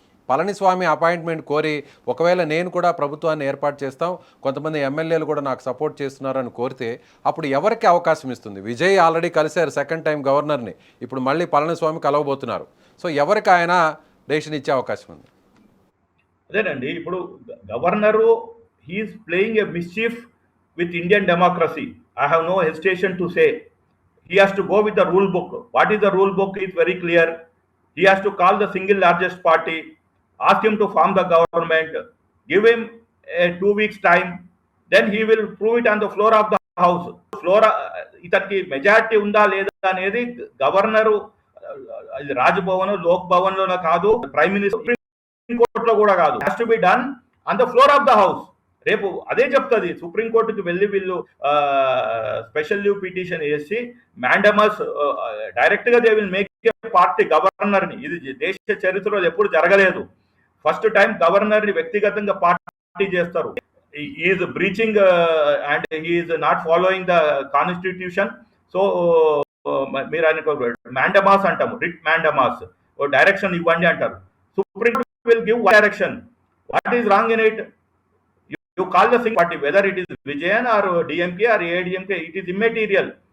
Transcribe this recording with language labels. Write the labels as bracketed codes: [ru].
[te] Palaniswami appointment కోరి ఒకవేళ నేను కూడా ప్రభుత్వాన్ని ఏర్పాటు చేస్తాం, కొంతమంది ఎమ్మెల్యేలు కూడా నాకు సపోర్ట్ చేస్తున్నారని కోరితే అప్పుడు ఎవరికి అవకాశం ఇస్తుంది? విజయ్ ఆల్రెడీ కలిశారు సెకండ్ టైం గవర్నర్ని, ఇప్పుడు మళ్ళీ పళనిస్వామి కలవబోతున్నారు. సో ఎవరికి ఆయన డెసిషన్ ఇచ్చే అవకాశం ఉంది? అదేనండి, ఇప్పుడు governor [en] He is playing a mischief with Indian democracy. I have no hesitation to say he has to go with the rule book. What is the rule book is very clear. He has to call the single largest party, ask him to form the government, give him a 2 weeks time, then he will prove it on the floor of the house. [te] Floor ఇతనికి majority ఉందా లేదా అనేది governor Raj Bhavan Lok Bhavan లోనే కాదు, prime minister supreme కోర్టులో కూడా కాదు, [en] Has to be done on the floor of the house. [te] రేపు అదే చెప్తుంది, సుప్రీంకోర్టుకి వెళ్ళి వీళ్ళు స్పెషల్ లీవ్ పిటిషన్ వేసి మ్యాండమస్ డైరెక్ట్ గా [en] they will make party [te] governor ని. ఇది దేశ చరిత్రలో ఎప్పుడు జరగలేదు. ఫస్ట్ టైం గవర్నర్ ని వ్యక్తిగతంగా పార్టీ చేస్తారు. [en] Is breaching and is not following the constitution. [te] So మీరు ఆయనకు మ్యాండమాస్ అంటాము, రిట్ మ్యాండమాస్, డైరెక్షన్ ఇవ్వండి అంటారు. [en] Supreme court will give direction. What is wrong in it? You call the single party, whether it is Vijayan or DMK or AIDMK, it is immaterial.